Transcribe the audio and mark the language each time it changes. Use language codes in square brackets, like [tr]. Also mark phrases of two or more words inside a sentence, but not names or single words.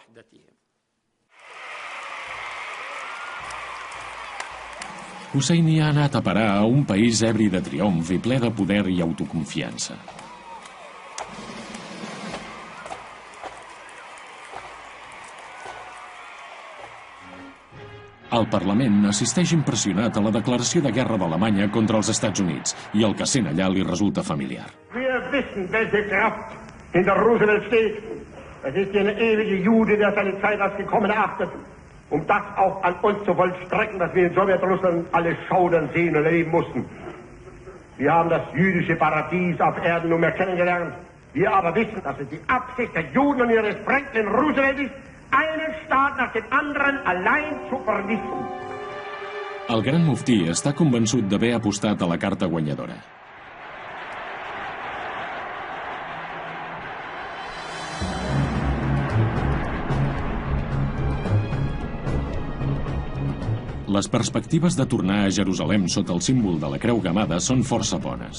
[ca] Husseini ha anat a parar a un país ebri de triomf i ple de poder i autoconfiança. El Parlament assisteix impressionat a la declaració de guerra d'Alemanya contra els Estats Units i el que sent allà li resulta familiar. [de] Wir wissen, welche Kraft hinter Roosevelt steht. Es ist eine ewige Jude, der seine Zeit als gekommen erachtet, das auch an uns zu vollstrecken, was wir in Sowjetrussland alle schaudern sehen und erleben mussten. Wir haben das jüdische Paradies auf Erden nunmehr kennengelernt. Wir aber wissen, dass es die Absicht der Juden und ihres Franklin Roosevelt ist, einen Staat nach dem anderen allein zu vernichten. [ca] El gran muftí està convençut d'haver apostat a la carta guanyadora. Les perspectives de tornar a Jerusalem sota el símbol de la Creu Gamada són força bones.